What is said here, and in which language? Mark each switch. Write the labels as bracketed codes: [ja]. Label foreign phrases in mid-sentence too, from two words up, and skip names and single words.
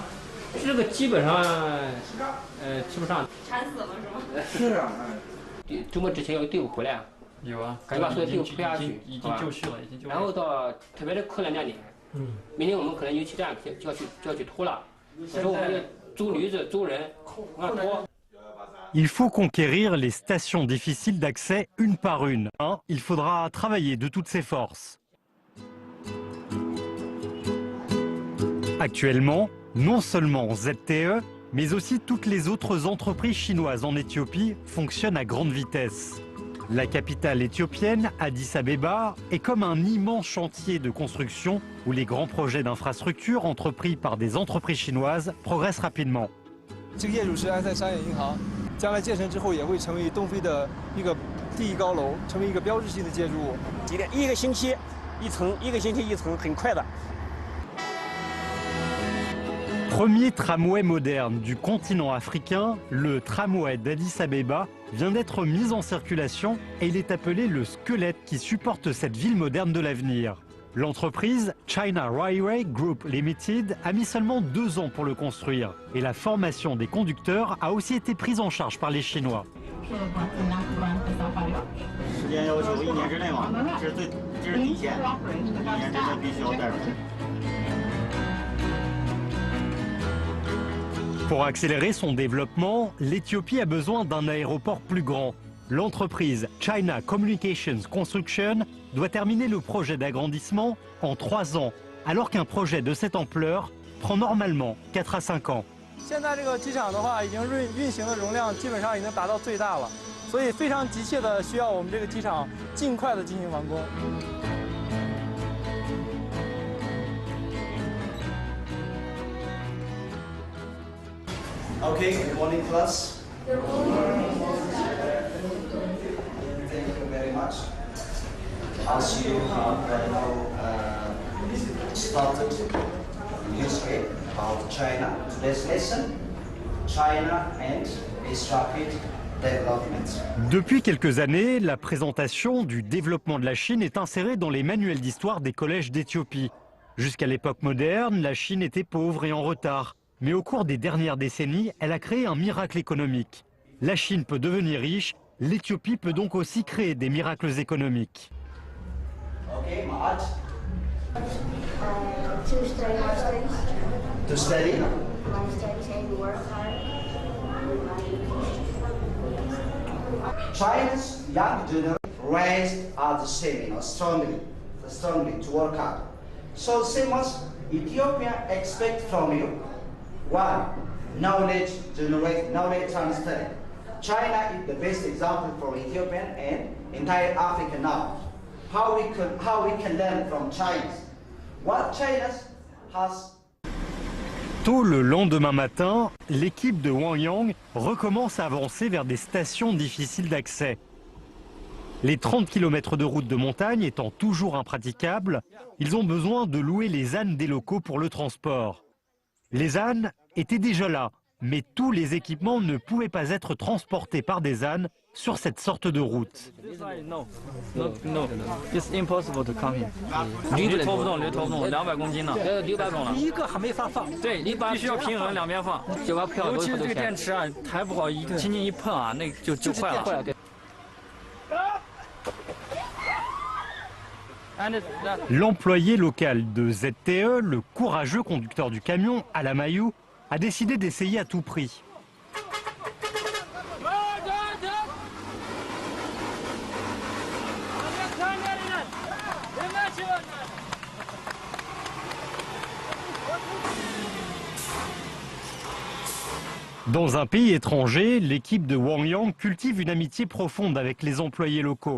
[zh] 这个基本上，吃不上。馋死了是吗？是啊。周末之前有队伍回来。有啊，赶紧把所有队伍推下去，已经就绪了，已经就绪了。然后到特别是客流量点，明天我们可能油气站就要去拖了，所以我们就租驴子、租人，往上拖。 [fr] Il faut conquérir les stations difficiles d'accès une par une. Il faudra travailler de toutes ses forces. Actuellement, non seulement ZTE, mais aussi toutes les autres entreprises chinoises en Éthiopie fonctionnent à grande vitesse. La capitale éthiopienne, Addis Abeba, est comme un immense chantier de construction où les grands projets d'infrastructure entrepris par des entreprises chinoises progressent rapidement. [zh] 这个业主是安塞商业银行，将来建成之后也会成为东非的一个第一高楼，成为一个标志性的建筑物。一个星期一层，一个星期一层，很快的。 [fr] Premier tramway moderne du continent africain, le tramway d'Addis Abeba vient d'être mis en circulation et il est appelé le squelette qui supporte cette ville moderne de l'avenir. L'entreprise China Railway Group Limited a mis seulement 2 ans pour le construire et la formation des conducteurs a aussi été prise en charge par les Chinois. [zh] 时间要求1年之内嘛，这是底线，1年之内必须要带出。 [fr] Pour accélérer son développement, l'Éthiopie a besoin d'un aéroport plus grand. L'entreprise China Communications Construction doit terminer le projet d'agrandissement en 3 ans, alors qu'un projet de cette ampleur prend normalement 4 à 5 ans. [zh] 现在这个机场的话，已经运行的容量基本上已经达到最大了，所以非常急切的需要我们这个机场尽快的进行完工。 [en] Okay, good morning, class. Good morning. Thank you very much. As you have right now started history about China, today's lesson, China and its rapid development. [fr] Depuis quelques années, la présentation du développement de la Chine est insérée dans les manuels d'histoire des collèges d'Éthiopie. Jusqu'à l'époque moderne, la Chine était pauvre et en retard. Mais au cours des dernières décennies, elle a créé un miracle économique. La Chine peut devenir riche, l'Éthiopie peut donc aussi créer des miracles économiques. [en] Okay, Mahat. To study my studies. To study? My studies and work hard. China's young generation raised are the same, strongly to work hard. So same as Ethiopia expect from you. One, knowledge generate, knowledge transfer. China is the best example for Ethiopian and entire Africa now. How we can learn from China. What China has. [fr] Tôt le lendemain matin, l'équipe de Wang Yang recommence à avancer vers des stations difficiles d'accès. Les 30 km de route de montagne étant toujours impraticables, ils ont besoin de louer les ânes des locaux pour le transport. Les ânes étaient déjà là, mais tous les équipements ne pouvaient pas être transportés par des ânes sur cette sorte de route. [en] No, it's impossible to come here. [zh] 驴拖不动，200公斤呢，600重了。一个还没法放，对，你必须要平衡两边放。就把票，尤其是这个电池啊，抬不好，轻轻一碰啊，那就坏了。 [fr] L'employé local de ZTE, le courageux conducteur du camion, Alamayou, a décidé d'essayer à tout prix. Dans un pays étranger, l'équipe de Wang Yang cultive une amitié profonde avec les employés locaux.